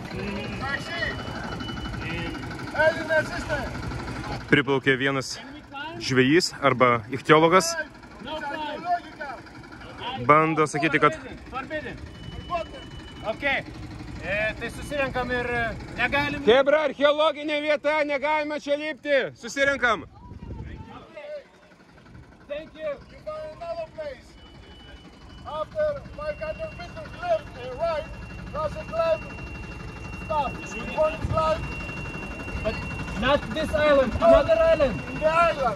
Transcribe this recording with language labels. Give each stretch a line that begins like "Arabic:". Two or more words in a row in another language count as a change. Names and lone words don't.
Lithuanian: Priplaukė vienas žvejys arba ichtiologas. Bando sakyti, kad...
English: Okay.
Lithuanian: Tai susirenkam ir negalim... Hebra, archeologinė vieta, negalime čia lipti. Susirenkam.
English: Thank you. You find another place. After 500 meters left and right, there's a climb. Stop. You want to climb? But not this island, another island. In the island.